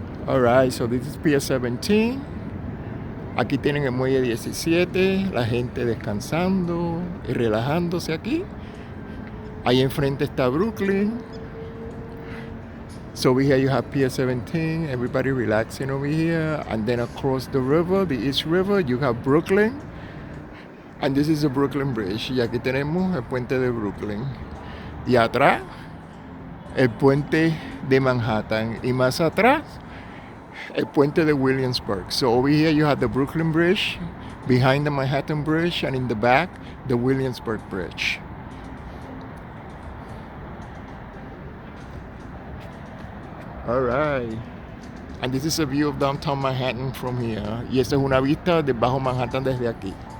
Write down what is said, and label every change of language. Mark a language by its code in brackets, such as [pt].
[en] Alright, so this is Pier 17. [es] Aquí tienen el muelle 17, la gente descansando y relajándose aquí. Ahí enfrente está Brooklyn. [en] So over here you have Pier 17, everybody relaxing over here. And then across the river, the East River, you have Brooklyn. And this is the Brooklyn Bridge. [es] Y aquí tenemos el puente de Brooklyn. Y atrás, el puente de Manhattan. Y más atrás, El puente de Williamsburg. [en] So over here you have the Brooklyn Bridge, behind the Manhattan Bridge, and in the back, the Williamsburg Bridge. All right. And this is a view of downtown Manhattan from here. [es] Y esta es una vista de Bajo Manhattan desde aquí.